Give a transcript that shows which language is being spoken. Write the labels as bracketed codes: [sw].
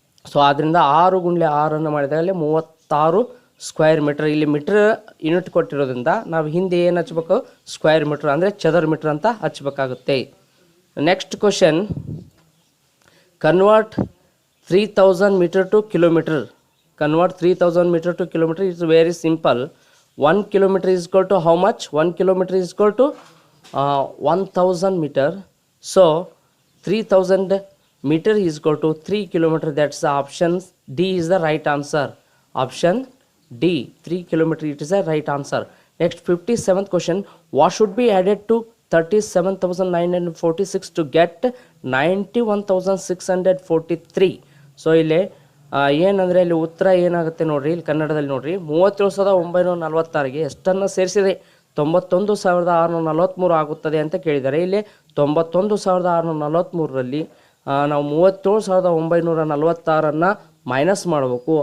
[kn] So ಆದ್ದರಿಂದ 6 × 6 ಮಾಡಿದಾಗಲೇ 36 square metre. ಇಲ್ಲಿ metre unit ಕೊಟ್ಟಿರೋದ್ರಿಂದ ನಾವು ಹಿಂದೆ ಏನು ಹಚ್ಬೇಕು, ಸ್ಕ್ವೇರ್ ಮೀಟರ್ ಅಂದರೆ ಚದರ ಮೀಟರ್ ಅಂತ ಹಚ್ಚಬೇಕಾಗುತ್ತೆ. [en] Next question, convert 3000 meter to kilometer. Convert 3000 meter to kilometer is very simple. 1 kilometer is equal to how much? 1 kilometer is equal to 1000 meter. So 3000 meter is equal to 3 kilometer. That's the option D is the right answer. Option D, 3 kilometer, it is the right answer. Next 57th question, what should be added to 37,946 to get 91,643? [kn] So ಇಲ್ಲಿ ಏನಂದರೆ ಇಲ್ಲಿ ಉತ್ತರ ಏನಾಗುತ್ತೆ ನೋಡಿರಿ, ಇಲ್ಲಿ ಕನ್ನಡದಲ್ಲಿ ನೋಡಿರಿ, 37,946ಗೆ ಎಷ್ಟನ್ನು ಸೇರಿಸಿದರೆ 91,643 ಆಗುತ್ತದೆ ಅಂತ ಕೇಳಿದ್ದಾರೆ. ಇಲ್ಲಿ 91,643ರಲ್ಲಿ ನಾವು 37,946 ಮೈನಸ್ ಮಾಡಬೇಕು.